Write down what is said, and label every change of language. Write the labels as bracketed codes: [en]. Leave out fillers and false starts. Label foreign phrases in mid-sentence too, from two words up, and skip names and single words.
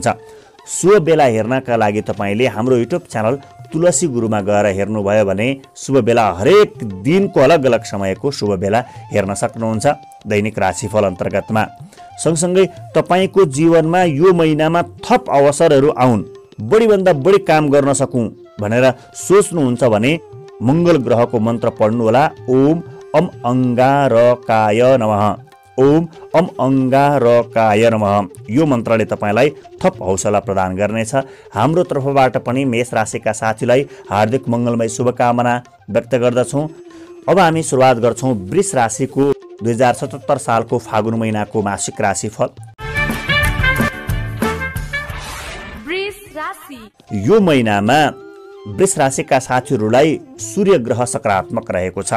[ne] शुभ बेला हेर्नका लागि तपाईँले हाम्रो युट्युब च्यानल तुलसी गुरुमा गएर हेर्नुभयो भने शुभ बेला हरेक दिनको अलग अलग समयको शुभ बेला हेर्न सक्नुहुन्छ दैनिक राशिफल अन्तर्गतमा। सँगसँगै तपाईँको जीवनमा यो महिनामा थप अवसरहरू आउन्, बढीभन्दा बढी काम गर्न सकौँ भनेर सोच्नुहुन्छ भने मङ्गल ग्रहको मन्त्र पढ्नुहोला। [sa] ओम अम अंगारकाय नमः, ओम अम अंगारकाय नमः। [ne] यो मन्त्रले तपाईँलाई थप हौसला प्रदान गर्नेछ। हाम्रो तर्फबाट पनि मेष राशिका साथीलाई हार्दिक मङ्गलमय शुभकामना व्यक्त गर्दछौँ। अब हामी सुरुवात गर्छौँ वृष राशिको 2077 सालको फागुन महिनाको मासिक राशिफल। यो महिनामा वृष राशिका साथीहरूलाई सूर्य ग्रह सकारात्मक रहेको छ।